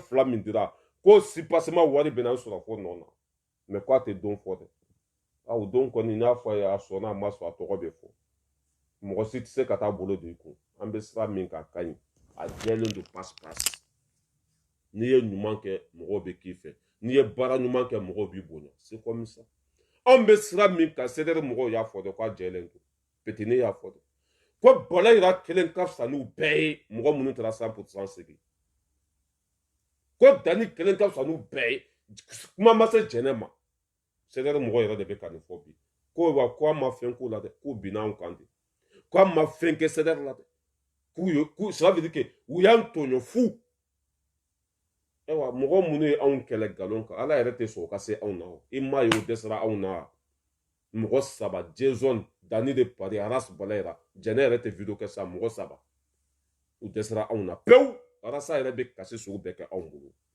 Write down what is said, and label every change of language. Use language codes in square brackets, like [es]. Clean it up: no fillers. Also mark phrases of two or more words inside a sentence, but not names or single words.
[bm] fila min dira ko sipasema wari bɛna n sɔrɔ fo nɔ na mɛ ko a tɛ don fɔ dɛ o don kɔni n y'a fɔ a ye a sɔnna a ma sɔn a tɔgɔ bɛ fɔ mɔgɔ si tɛ se ka taa bolo don i kun an bɛ sira min kan ka ɲi a jɛlen don pasi n'i ye ɲuman kɛ mɔgɔw bɛ k'i fɛ n'i ye baara ɲuman kɛ mɔgɔw b'i bonya [fr] c'est comme ça [bm] anw bɛ sira min kan CDR mɔgɔw y'a fɔ dɛ k'a jɛlen don Petini y'a fɔ dɛ ko Balayira kelen ka fisa n'u bɛɛ ye mɔgɔ minnu taara 100% segin ko Dani kelen ka fisa n'u bɛɛ ye kuma ma se jɛnɛ ma CDR mɔgɔ yɛrɛ de bɛ ka nin fɔ bi ko wa ko an ma fɛn k'u la dɛ k'u binna anw kan de ko an ma fɛn kɛ CDR la dɛ k'u [fr] ça veut dire que [bm] u y'an tɔɲɔ fu ewa mɔgɔ minnu ye anw kɛlɛ galon kan ala yɛrɛ tɛ sɔn o ka se anw na i m'a ye o dɛsɛra anw na mɔgɔ saba Jason Dani de Paris Aras Balayira jɛnɛ yɛrɛ tɛ video kɛ sa mɔgɔ saba u dɛsɛra anw na pewu Arasa yɛrɛ bɛ kasi sugu bɛɛ kɛ anw bolo